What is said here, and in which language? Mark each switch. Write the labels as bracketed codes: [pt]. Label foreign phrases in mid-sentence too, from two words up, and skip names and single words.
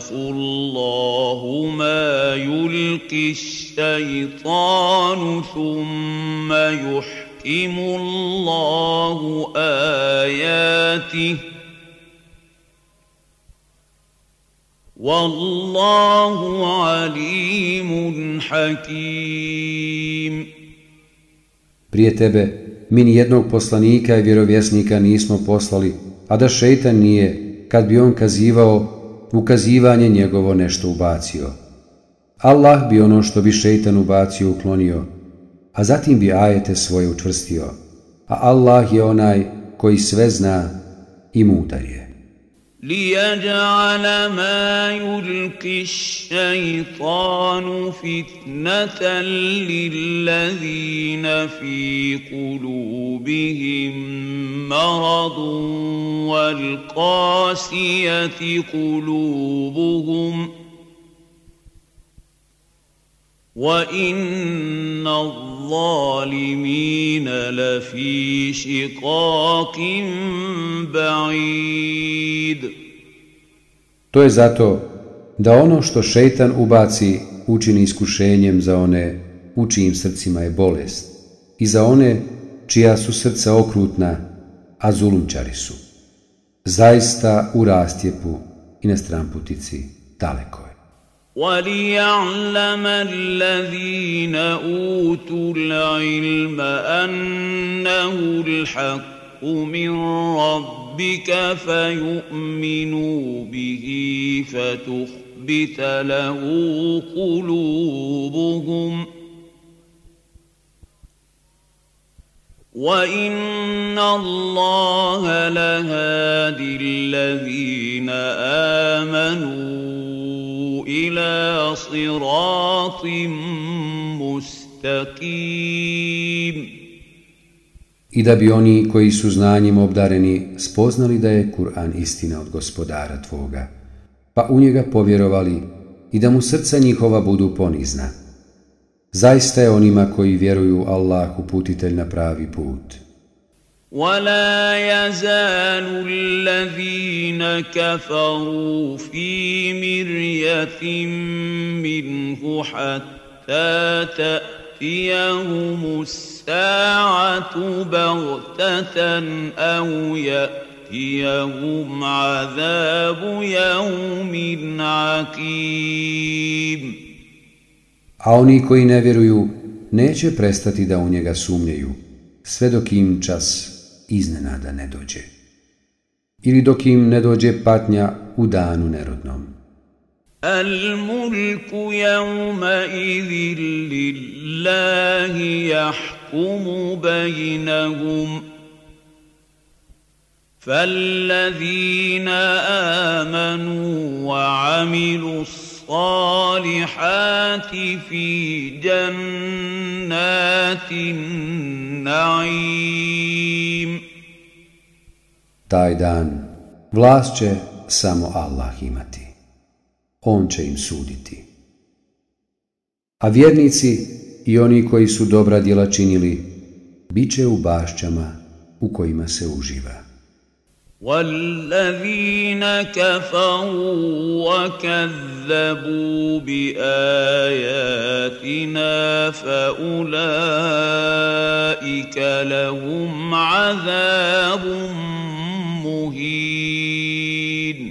[ar] الله ما يلقي الشيطان ثم يحكم الله آياته والله عليم حكيم. [bs] Prije tebe mi ni jednog poslanika i vjerovjesnika nismo poslali, a da šejtan nije, kad bi on kazivao, ukazivanje njegovo nešto ubacio. Allah bi ono što bi šejtan ubacio uklonio, a zatim bi ajete svoje učvrstio, a Allah je onaj koji sve zna i mudar je. [ar] لِيَجْعَلَ مَا يُلْقِي الشَّيْطَانُ فِتْنَةً لِلَّذِينَ فِي قُلُوبِهِم مَّرَضٌ وَالْقَاسِيَةِ قُلُوبُهُمْ وَإِنَّ الظَّالِمِينَ لَفِي شِقَاقٍ بَعِيدٍ. [bs] To je zato da ono što šejtan ubaci učini iskušenjem za one u čijim srcima je bolest i za one čija su srca okrutna, a zulumčari su. Zaista u rastjepu i na stranputici daleko je. [ar] وَلِيَعْلَمَ الَّذِينَ أُوتُوا الْعِلْمَ أَنَّهُ الْحَقُّ مِنْ رَبِّكَ فَيُؤْمِنُوا بِهِ فَتُخْبِتَ لَهُ قُلُوبُهُمْ وَإِنَّ اللَّهَ لَهَادِي الَّذِينَ آمَنُوا إِلَى صِرَاطٍ مُسْتَقِيمٍ. [bs] I da bi oni koji su znanjem obdareni spoznali da je Kur'an istina od Gospodara tvoga, pa u njega povjerovali i da mu srca njihova budu ponizna. Zaista je onima koji vjeruju Allah uputitelj na pravi put. [ar] وَلَا يَزَالُ الَّذِينَ كَفَرُوا فِي مِرْيَةٍ مِّنْهُ حَتَّى تَأْتِيَهُمُ السَّاعَةُ بَغْتَةً أَوْ يَأْتِيَهُمْ عَذَابُ يَوْمٍ عَقِيمٍ. [bs] A oni koji ne vjeruju neće prestati da u njega sumnjaju, sve dok im čas iznenada ne dođe. Ili dok im ne dođe patnja u danu nerodnom. [ar] الْمُلْكُ يَوْمَئِذٍ لِلَّهِ يَحْكُمُ بَيْنَهُمْ فَالَّذِينَ آمَنُوا وَعَمِلُوا الصالحات في جنات النعيم. [bs] Taj dan vlast će samo Allah imati. On će im suditi. A vjernici i oni koji su dobra djela činili, bit će u bašćama u kojima se uživa. [ar] وَالَّذِينَ كَفَرُوا وَكَذَّبُوا بِآيَاتِنَا فَأُولَئِكَ لَهُمْ عَذَابٌ مُهِينٌ.